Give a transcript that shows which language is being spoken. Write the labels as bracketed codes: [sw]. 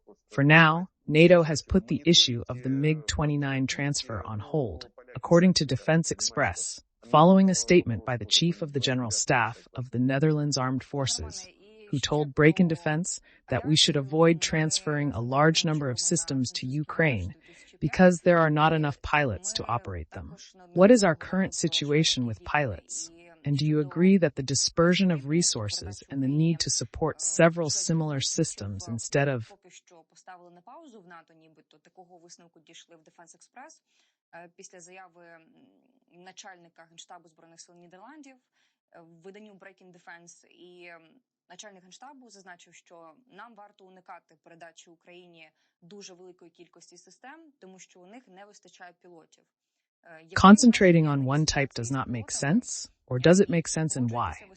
[en] For now, NATO has put the issue of the MiG-29 transfer on hold, according to Defense Express, following a statement by the Chief of the General Staff of the Netherlands Armed Forces, who told Breaking Defense that we should avoid transferring a large number of systems to Ukraine because there are not enough pilots to operate them. What is our current situation with pilots? And do you agree that the dispersion of resources and the need to support several similar systems instead of [uk] поставили на паузу в НАТО, нібито такого висновку дійшли в Defense Express після заяви начальника Генштабу Збройних сил Нідерландів в виданню Breaking Defense, і начальник Генштабу зазначив, що нам варто уникати передачі Україні дуже великої кількості систем, тому що у них не вистачає пілотів. [en] Concentrating on one type does not make sense, or does it make sense and why?